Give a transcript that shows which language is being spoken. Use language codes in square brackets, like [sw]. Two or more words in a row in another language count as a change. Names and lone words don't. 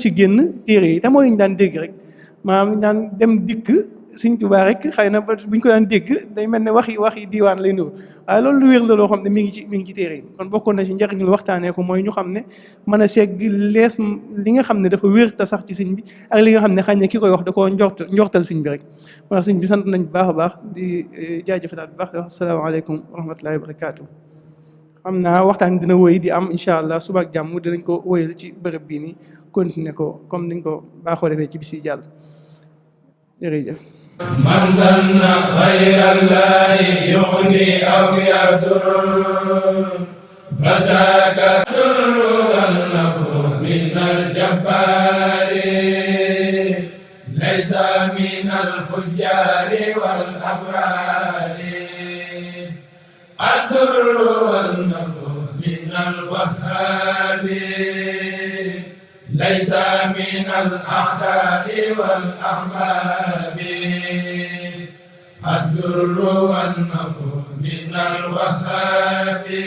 [wo] ci génn téere yi te mooy ñu daan dégg rek maanaam daan dem dikk Sëriñ Tuubaa rek xëy na buñ ko daan dégg day mel ne waxi diiwaan lay nuru waaye loolu lu wér la loo xam ne mi ngi ci téere yi kon bokkoon na ci njëriñ lu waxtaanee ko mooy ñu xam ne mën a segg lees li nga xam ne dafa wér te sax ci sëñ bi ak li nga xam ne xëy na ki koy wax da koo njortal sëñ bi rek moo tax sëñ bi sant nañ bu baax a baax di jaajëfalaat bu baax di wax [ar] السلام عليكم ورحمة الله وبركاته. [wo] xam naa waxtaan dina wëy di am [ar] إن شاء الله [wo] suba ak jàmm dinañ ko wëyal ci bërëb bii nii continuer ko comme niñ ko baaxoo defee ci bis yi jàll jërëjëf. [ar] من ظن غير الله يغني أو يضر فذاك الضر والنفع من الجبار ليس من الفجار والأبرار الضر والنفع من الوهاب ليس من الأعداء والأحباب الضر والنفع من الوهاب